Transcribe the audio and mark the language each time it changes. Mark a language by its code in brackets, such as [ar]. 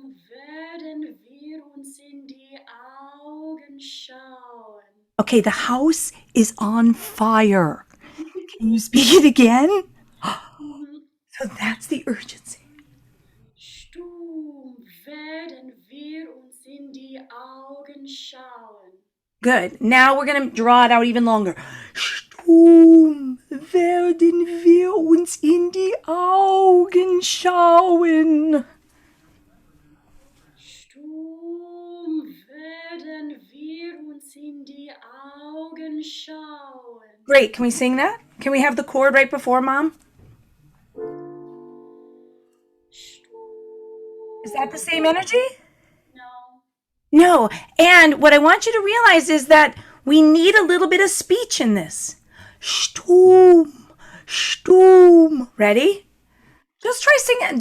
[de] Werden wir uns in die Augen schauen. [en] Okay, the house is on fire. Can you speak it again? So that's the urgency. [de] Sturm, werden wir uns in die Augen schauen. [en] Good. Now we're going to draw it out even longer. [de] Sturm, werden wir uns in die Augen schauen. Sturm, werden wir uns in die Augen schauen. [en] Great. Can we sing that? Can we have the chord right before, Mom? Is that the same energy? No. No. And what I want you to realize is that we need a little bit of speech in this. Sturm, Sturm. Ready? Just try singing.